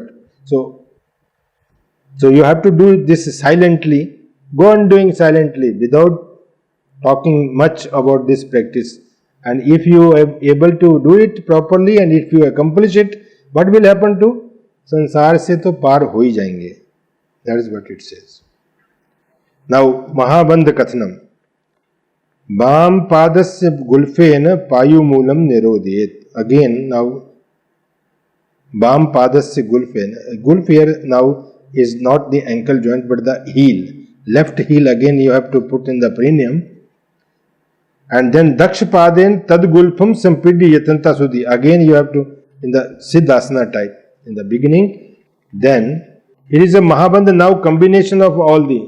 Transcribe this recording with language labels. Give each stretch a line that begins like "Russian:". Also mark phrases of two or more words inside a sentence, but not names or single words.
English: So you have to do this silently, go on doing silently without talking much about this practice. And if you are able to do it properly and if you accomplish it, what will happen to?
Hindi: संसार से तो पार हो ही जायेंगे.
English: That is what it says. Now,
Sanskrit: महाबन्ध कथनम्. बाम पादस्य गुल्फेन पायु मूलं निरोधेत्.
English: Again, now,
Sanskrit: बाम पादस्य गुल्फेन.
English: Gulf here now is not the ankle joint but the heel. Left heel again you have to put in the perineum. And then
Sanskrit: दक्षपादेन तद् गुल्फं सम्पीड्य यतन्त सुधी.
English: Again you have to, in the Siddhasana type, in the beginning. Then it is a Mahabandha now combination of all the.